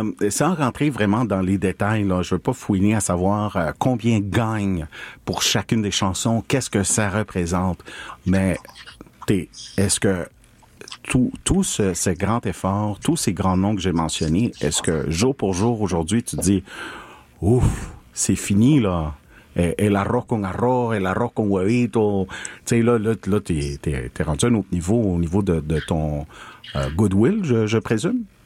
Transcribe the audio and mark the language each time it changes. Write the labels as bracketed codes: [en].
[fr] Sans rentrer vraiment dans les détails, là, je veux pas fouiner à savoir combien gagne pour chacune des chansons, qu'est-ce que ça représente, mais est-ce que ce grand effort, tous ces grands noms que j'ai mentionnés, est-ce que jour pour jour, aujourd'hui, tu dis, ouf, c'est fini, là. [es] El arroz con arroz, el arroz con huevito. [fr] Tu sais, là, t'es rendu à un autre niveau, au niveau de ton goodwill, je présume.